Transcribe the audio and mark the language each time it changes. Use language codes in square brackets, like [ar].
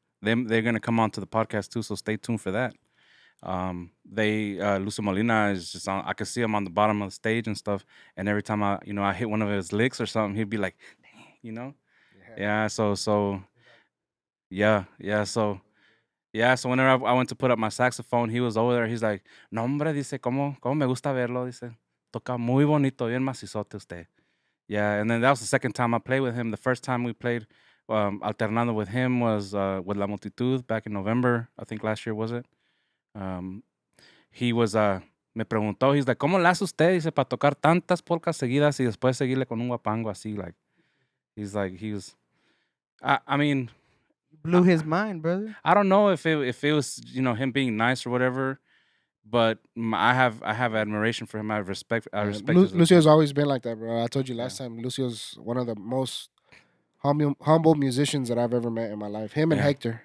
[en] They're gonna come on to the podcast too, so stay tuned for that. Lucio Molina is just on. I can see him on the bottom of the stage and stuff. And every time I hit one of his licks or something, he'd be like, yeah. So whenever I went to put up my saxophone, he was over there. He's like, [es] no hombre, dice, cómo me gusta verlo, dice, toca muy bonito, bien macizote usted. [en] Yeah, and then that was the second time I played with him. The first time we played alternando with him was with La Multitud back in November. I think last year, was it? He was, [es] me preguntó, [en] he's like, [es] ¿cómo le hace usted? Dice, para tocar tantas polcas seguidas y después seguirle con un guapango así, [en] like, I mean, Blew his mind, brother. I don't know if it was, him being nice or whatever, but I have admiration for him. I respect his Lucio's always been like that, bro. I told you last time, Lucio's one of the most humble musicians that I've ever met in my life. Him and Hector.